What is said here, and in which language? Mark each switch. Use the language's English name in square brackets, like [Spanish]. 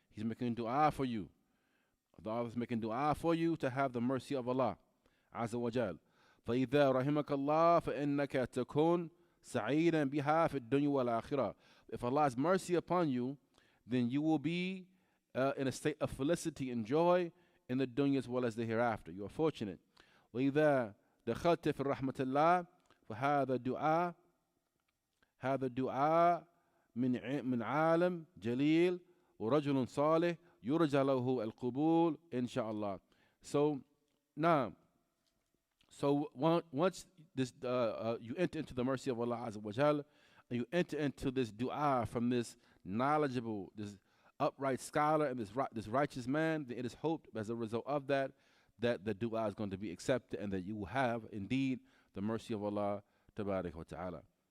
[English] He's making dua for you. The author is making dua for you to have the mercy of Allah Azza wa Jal. [Arabic] فَإِذَا رَحِمَكَ اللَّهُ فَإِنَّكَ تَكُونْ سَعِيدًا بِهَا فِي الدُّنْيَا وَالْآخِرَةِ. [English] If Allah has mercy upon you, then you will be in a state of felicity and joy in the dunya as well as the hereafter. You are fortunate. [Arabic] وَإِذَا دَخَلْتَ فِي رَحْمَةِ اللَّهِ فهذا دعاء هذا دعاء من عالم جليل ورجل صالح يرجى له القبول إن شاء الله. [English] So now, once this you enter into the mercy of Allah Azza wa Jal, and you enter into this dua from this knowledgeable, this upright scholar and this righteous man, then it is hoped as a result of that the dua is going to be accepted and that you will have indeed the mercy of Allah tabarak wa ta'ala.